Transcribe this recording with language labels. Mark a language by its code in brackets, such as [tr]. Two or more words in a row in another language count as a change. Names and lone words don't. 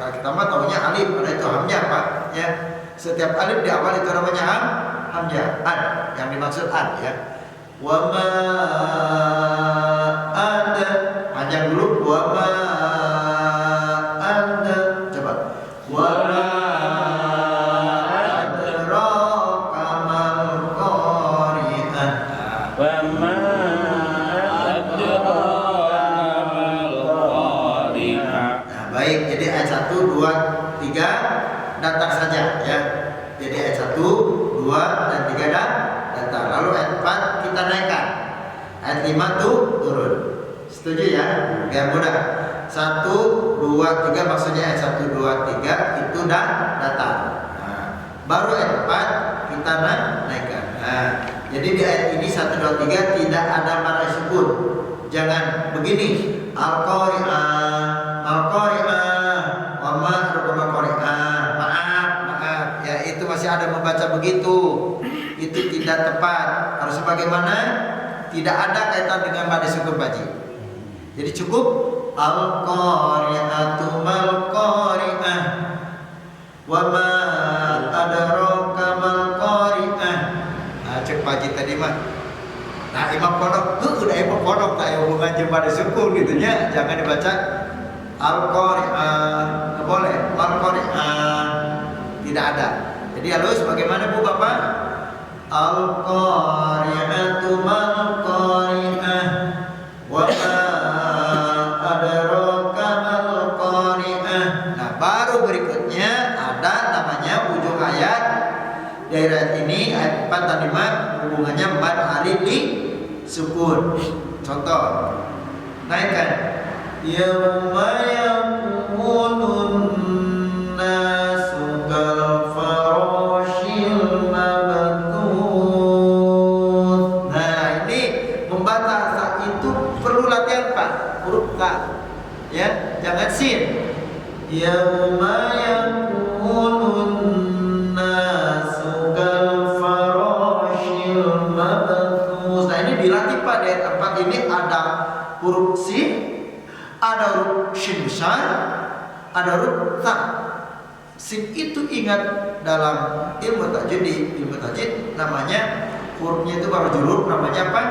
[id] Kalau kita mah tahunya alif, karena itu hamzah Pak ya. Setiap alif di awal itu namanya hamzah, ad, yang dimaksud ad ya. [ar] وما ادا, [id] panjang dulu. [ar] وما ادا, coba. وما أدراك ما القارعة. وما أدراك ما القارعة. [id] Nah, baik, jadi ayat 1, 2, 3 datang saja ya. Jadi ayat 1 2 dan 3 datar. Lalu ayat 4 kita naikkan. Ayat 5 tuh turun. Setuju ya? Biar mudah. 1, 2, 3 maksudnya ayat 1, 2, 3 itu datar. Nah, baru ayat 4 kita naikkan. Nah, jadi di ayat ini 1, 2, 3 tidak ada mad sukun. Jangan begini. [ar] القارعة، وما أدراك قارعة. [id] Maaf. Ya, itu masih ada membaca begitu. Itu tidak tepat. Harus bagaimana? Tidak ada kaitan dengan mad sukun baji. Jadi cukup [ar] القارعة ما القارعة وما أدراك ما القارعة. [id] Nah, cek baji tadi mah. Nah, imam pondok, udah imam pondok tak hubungan jeung pada sukun gitu nya. Jangan dibaca Al-Qari'ah. Enggak boleh. Al-Qari'ah tidak ada. Jadi halus bagaimana Bu Bapak? [ar] القارعة ما القارعة وما أدراك ما القارعة. [id] Nah, baru berikutnya ada namanya ujung ayat. Di ayat ini ayat 4 dan 5 hubungannya mad alif li sukun. Contoh, naikkan. [ar] يوم يكون الناس كالفراش المبثوث. [id] Nah, ini membaca sa itu perlu latihan Pak. Huruf ta. Ya, jangan sin. [ar] يوم يكون الناس كالفراش المبثوث. [id] Nah, ini dilatih Pak. Di ayat 4 ini ada huruf sin, ada huruf shin besar, ada huruf ta. Sin itu ingat dalam ilmu tajwid, di ilmu tajwid namanya hurufnya itu baru huruf namanya apa?